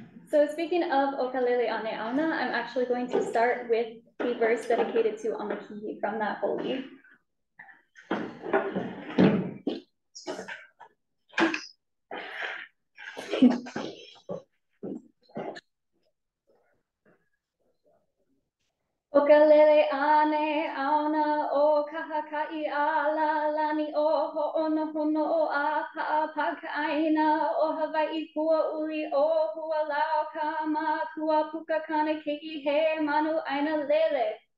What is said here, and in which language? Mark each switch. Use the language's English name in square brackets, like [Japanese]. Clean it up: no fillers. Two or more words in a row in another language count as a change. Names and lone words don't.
[English] So speaking of ʻōkalele ʻaneʻauna, I'm actually going to start with the verse dedicated to Amakihi from that holy. [Hawaiian] ʻOkalele ʻaneʻauna o kahakaʻi ala lani o hoʻonohono o a paʻapakaʻaina o Hawaiʻi kua uli o hualau ka ma kua puka chronically he manu ʻaina lele.